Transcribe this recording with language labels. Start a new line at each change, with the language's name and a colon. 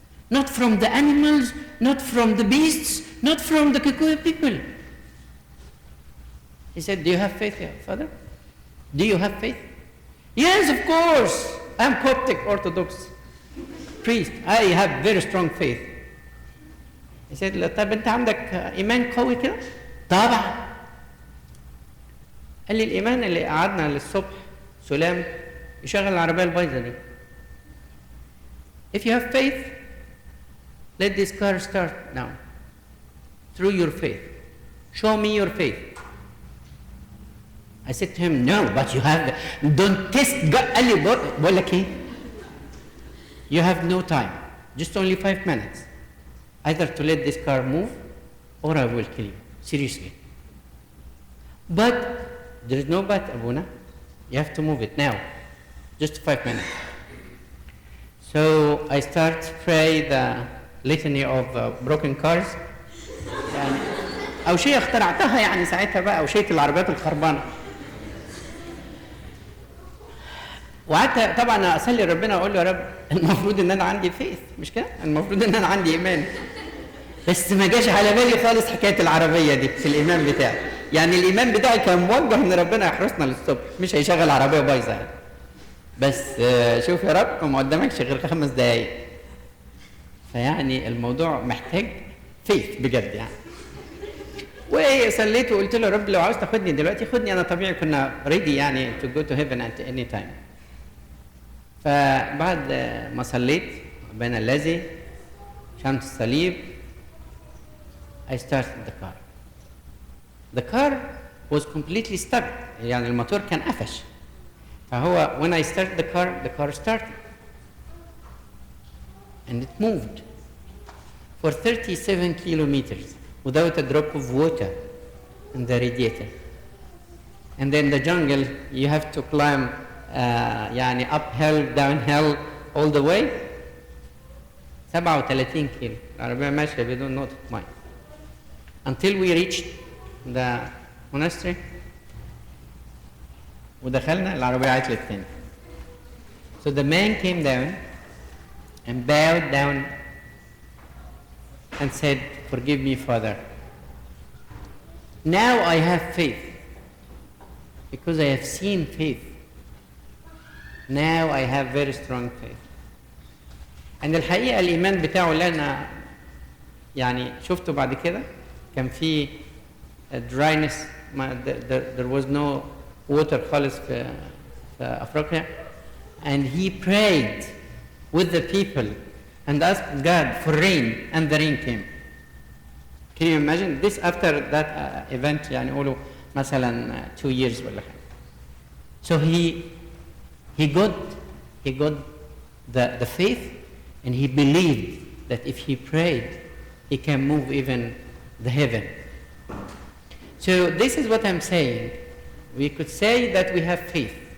English: Not from the animals, not from the beasts, not from the Kikuyu people. He said, do you have faith, Father? Do you have faith? Yes, of course. I'm Coptic Orthodox priest. I have very strong faith. He said,
Arabic: طب أنت عندك إيمان قوي كده؟ طبعا. قال لي الإيمان اللي قعدنا للصبح سلام يشغل العربية البايظة دي.
English: If you have faith, let this car start now. Through your faith. Show me your faith. I said to him, no, but you have, don't test God.
Arabic: قال لي بقول لك إيه؟
English: You have no time. Just only 5 minutes. Either to let this car move or I will kill you. Seriously. But there is no but, Abuna. You have to move it now. Just 5 minutes. So I start to pray the litany of broken cars.
Arabic: يعني أوشية اخترعتها يعني ساعتها بقى أوشية العربيات الخربانة. وقعدت طبعا أصلي ربنا وأقول له يا رب المفروض إن أنا عندي فيث مش كده؟ المفروض إن أنا عندي إيمان. بس ما جاش على بالي خالص حكاية العربية دي في الإيمان بتاعي. يعني الإيمان بتاعي كان موجه إن ربنا يحرسنا للصبح مش هيشغل عربية بايظة يعني. بس شوف يا رب ما قدامكش غير 5 دقايق. فيعني الموضوع محتاج فيث بجد يعني. وصليت وقلت له يا رب لو عاوز تاخدني دلوقتي خدني، انا طبيعي كنا ريدي يعني
English: to go to heaven at any time.
Arabic: فبعد ما صليت بين الذي شمس الصليب
English: I started the car. The car was completely stuck.
Arabic: يعني الموتور كان قفش. فهو
English: when I started the car started. And it moved for 37 kilometers without a drop of water in the radiator. And then the jungle, you have to climb يعني uphill, downhill, all the way.
Arabic: 37 كيلو العربية ماشية بدون نقطة ماء.
English: Until we reached the monastery.
Arabic: ودخلنا العربية عطلت تاني.
English: So the man came down and bowed down and said, "Forgive me, Father. Now I have faith because I have seen faith. Now I have very strong faith."
Arabic: And الحقيقة الإيمان بتاعه اللي أنا يعني شفته بعد كده كان في dryness.
English: There was no water
Arabic: خالص في أفريقيا.
English: And he prayed with the people and asked God for rain, and the rain came. Can you imagine this after that event?
Arabic: يعني قولوا مثلا 2 years ولا حاجة.
English: So he got the faith, and he believed that if he prayed, he can move even the heaven. So this is what I'm saying. We could say that we have faith.